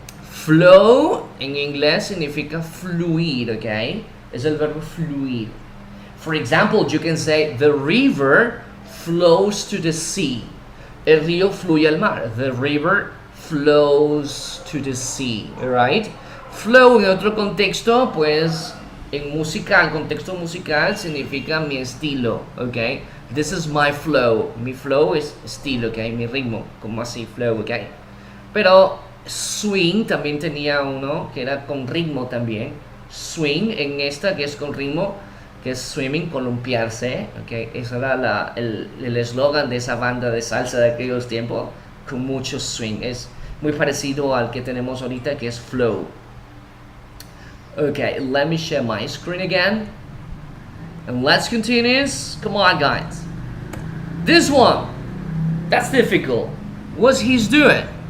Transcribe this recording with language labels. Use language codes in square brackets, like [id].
[es] Flow en inglés significa fluir, ok? Es el verbo fluir. [en] For example, you can say the river flows to the sea. [es] El río fluye al mar. [en] The river flows to the sea, right? [es] Flow en otro contexto, pues en musical, contexto musical significa mi estilo, ok? [en] This is my flow. [es] Mi flow es estilo, ok? Mi ritmo, como así, flow, ok? Pero swing también tenía uno que era con ritmo también. Swing en esta que es con ritmo, que es swimming, columpiarse, ok, ese era el eslogan de esa banda de salsa de aquellos tiempos, con mucho swing. Es muy parecido al que tenemos ahorita, que es flow. [en] Okay, let me share my screen again, and let's continue. Come on, guys. This one, that's difficult. What's he's doing?